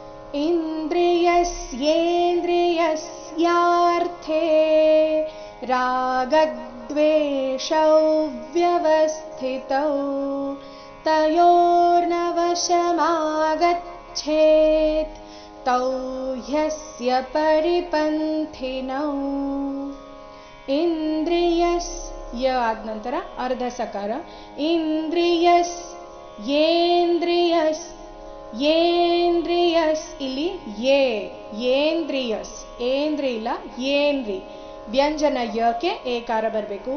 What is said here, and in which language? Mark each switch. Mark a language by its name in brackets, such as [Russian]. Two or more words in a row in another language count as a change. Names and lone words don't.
[Sanskrit] इन्द्रियस्येन्द्रियस्यार्थे रागद्वेषौ व्यवस्थितौ तयोर्न वशमागच्छेत् तौ ह्यस्य परिपन्थिनौ. [Kannada] ಇಂದ್ರಿಯಸ್ ಯ ಆದ ನಂತರ ಅರ್ಧ ಸಕಾರ. ಇಂದ್ರಿಯಸ್ ಏಂದ್ರಿಯಸ್ ಏಂದ್ರಿಯಸ್ ಇಲ್ಲಿ ಏಂದ್ರಿಯಸ್ ಏಂದ್ರಿ ಇಲ್ಲ ಏಂದ್ರಿ ವ್ಯಂಜನ ಯಕ್ಕೆ ಏಕಾರ ಬರಬೇಕು.